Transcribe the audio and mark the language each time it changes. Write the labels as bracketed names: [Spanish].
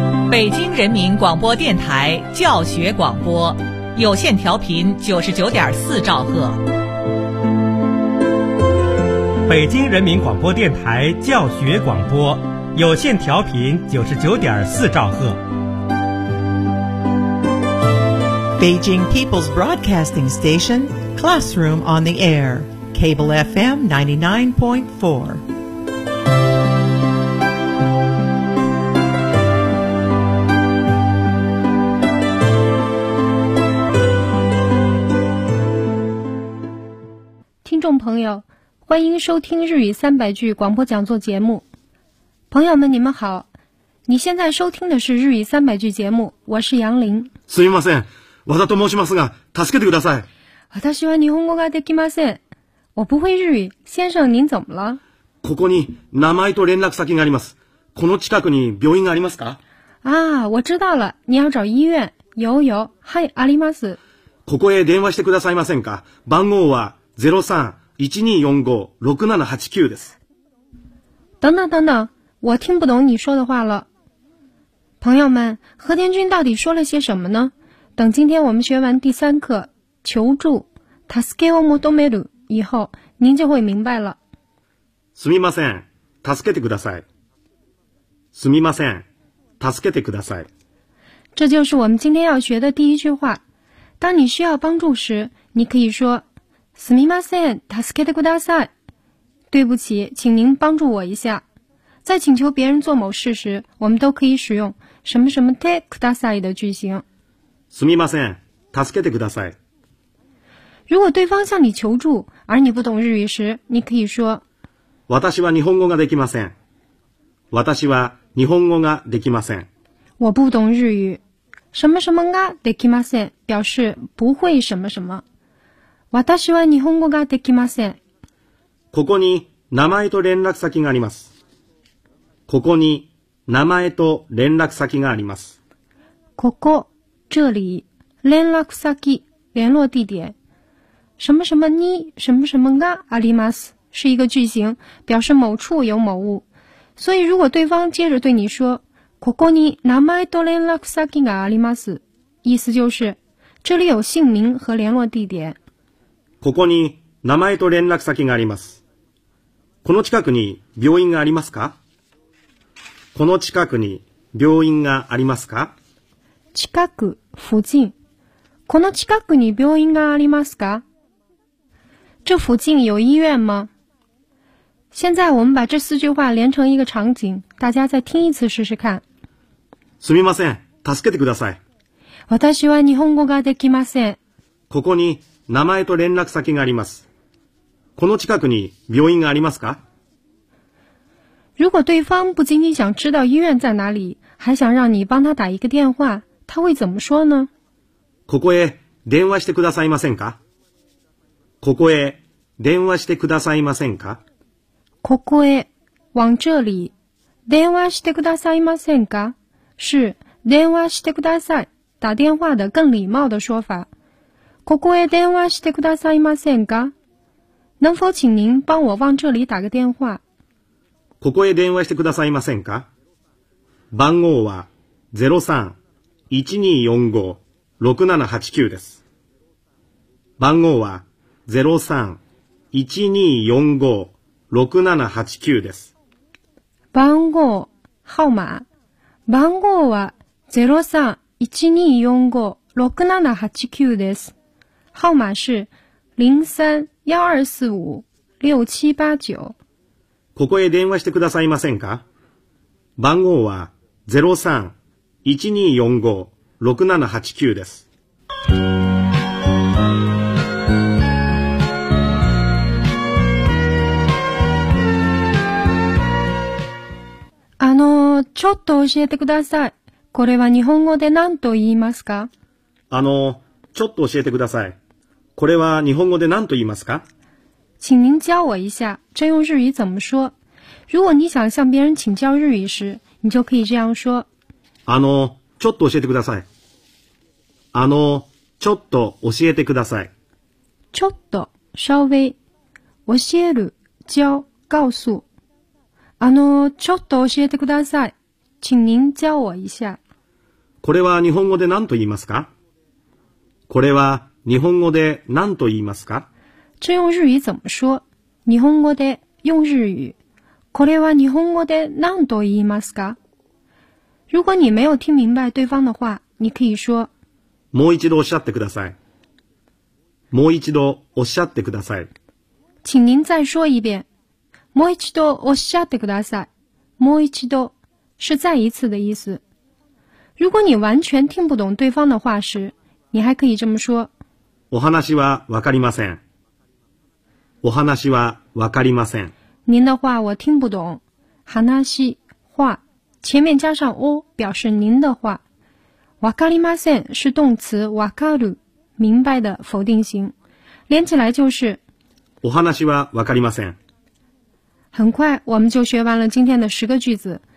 [Chinese] 北京人民广播电台教学广播，有线调频99.4兆赫。北京人民广播电台教学广播，有线调频99.4兆赫。 [English] Beijing People's Broadcasting Station, Classroom on the Air, Cable FM 99.4. [Chinese] Listeners, 欢迎收听日语300句广播讲座节目。朋友们，你们好，你现在收听的是日语300句节目，我是杨林。 [Japanese] すみません。わざと申しますが、助けてください。私は日本語ができません。 [Chinese] 我不会日语。先生、您怎么了？ [Japanese] ここに名前と連絡先があります。この近くに病院がありますか？ [Chinese] あ、我知道了。你要找医院。有有。 [Japanese] はい、あります。ここへ電話してくださいませんか？番号は03-1245-6789 です。 [Chinese] 等等等等。我听不懂你说的话了。朋友们、和田君到底说了些什么呢？等今天我们学完第三课求助 [Japanese] Tasuke o motomeru [Chinese] 以后，您就会明白了。 [Japanese] すみません、助けてください。すみません、助けてください。 [Chinese] 这就是我们今天要学的第一句话。当你需要帮助时，你可以说 [Japanese] すみません、助けてください。 [Chinese] 对不起，请您帮助我一下。在请求别人做某事时，我们都可以使用什么什么てください的句型。 [Japanese] すみません、助けてください。 [Chinese] 如果对方向你求助，而你不懂日语时，你可以说： [Japanese] 私は日本語ができません。私は日本語ができません。 [Chinese] 我不懂日语。什么什么ができません表示不会什么什么。 [Japanese] 私は日本語ができません。ここに名前と連絡先があります。ここに名前と連絡先があります。 [Chinese] ここ。这里連絡先联络地点什么什么に什么什么があります是一个句型表示某处有某物所以如果对方接着对你说 [Japanese] ここに名前と連絡先があります [Chinese] 意思就是这里有姓名和联络地点 [Japanese] ここに名前と連絡先がありますこの近くに病院がありますかこの近くに病院がありますか近く、附近。この近くに病院がありますか？ [Chinese] 这附近有医院吗？现在我们把这四句话连成一个场景，大家再听一次试试看。 [Japanese] すみません、助けてください。私は日本語ができません。ここに名前と連絡先があります。この近くに病院がありますか？ [Chinese] 如果对方不仅仅想知道医院在哪里，还想让你帮他打一个电话。他会怎么说呢？ [Japanese] ここへ電話してくださいませんか？ここへ電話してくださいませんか？ここへ [Chinese] 往这里 [Japanese] 電話してくださいませんか？ [Chinese] 是 [Japanese] 電話してください [Chinese] 打电话的更礼貌的说法。 [Japanese] ここへ電話してくださいませんか？ [Chinese] 能否请您帮我往这里打个电话？ [Japanese] ここへ電話してくださいませんか？番号は03-1245-6789です。番号は03-1245-6789です。番号、号码。番号は03-1245-6789です。 [Chinese] 号码是03-1245-6789。 [Japanese] ここへ電話してくださいませんか？番号は03-1245-6789です。ちょっと教えてください。これは日本語で何と言いますか？ちょっと教えてください。これは日本語で何と言いますか？ [Chinese] 请您教我一下，这用日语怎么说？如果你想向别人请教日语时，你就可以这样说。 [Japanese] ちょっと教えてください。ちょっと教えてください。ちょっと、稍微。教える、教、告诉。ちょっと教えてください。 [Chinese] 请您教我一下。 [Japanese] これは日本語で何と言いますか？これは日本語で何と言いますか？ [Chinese] 这用日语怎么说？ [Japanese] 日本語で [Chinese] 用日语。 [Japanese] これは日本語で何と言いますか？ [Chinese] 如果你没有听明白对方的话，你可以说。 [Japanese] もう一度おっしゃってください。もう一度おっしゃってください。 [Chinese] 请您再说一遍。 [Japanese] もう一度おっしゃってください。 [Chinese] もう一度是再一次的意思。如果你完全听不懂对方的话时，你还可以这么说。 [Japanese] お話はわかりません。お話はわかりません。 [Chinese] 您的话我听不懂。話话前面加上お表示您的话。わかりません是动词わかる明白的否定型。连起来就是。 [Japanese] お話はわかりません。 [Chinese] 很快我们就学完了今天的十个句子。